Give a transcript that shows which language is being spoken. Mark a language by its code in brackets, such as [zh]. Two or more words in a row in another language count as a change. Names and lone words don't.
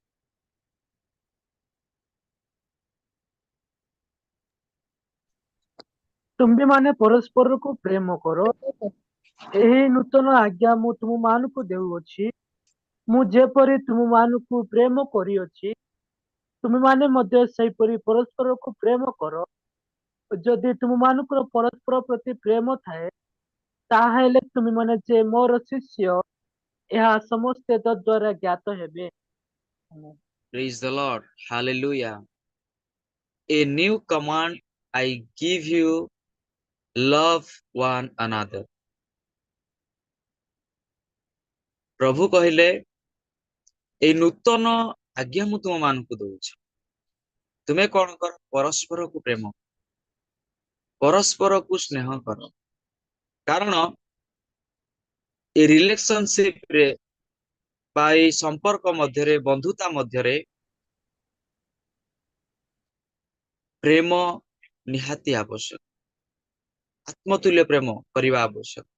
[or] ତୁମ୍ଭେମାନେ ପରସ୍ପରକୁ ପ୍ରେମ କର, ଏହି ନୂତନ ଆଜ୍ଞା ମୁଁ ତୁମମାନଙ୍କୁ ଦେଉଅଛି, ମୁଁ ଯେପରି ତୁମମାନଙ୍କୁ ପ୍ରେମ କରିଅଛି ତୁମେମାନେ ମଧ୍ୟ ସେହିପରି ପରସ୍ପରକୁ ପ୍ରେମ କର। ଯଦି ତୁମମାନଙ୍କର ପରସ୍ପର ପ୍ରତି ପ୍ରେମ ଥାଏ, ତାହେଲେ ତୁମେମାନେ ଯେ ମୋର ଶିଷ୍ୟ, ଏହା ସମସ୍ତେ ତଦ୍ୱାରା ଜ୍ଞାତ ହେବେ। [en] Praise the Lord. Hallelujah. A new command I give you, love one another। [or] ପ୍ରଭୁ କହିଲେ ଏଇ ନୂତନ ଆଜ୍ଞା ମୁଁ ତୁମମାନଙ୍କୁ ଦଉଛି, ତୁମେ କଣ କର? ପରସ୍ପରକୁ ପ୍ରେମ, ପରସ୍ପରକୁ ସ୍ନେହ କର। କାରଣ ଏ ରିଲେସନସିପ ରେ ବା ଏଇ ସମ୍ପର୍କ ମଧ୍ୟରେ, ବନ୍ଧୁତା ମଧ୍ୟରେ ପ୍ରେମ ନିହାତି ଆବଶ୍ୟକ, ଆତ୍ମତୁଲ୍ୟ ପ୍ରେମ କରିବା ଆବଶ୍ୟକ।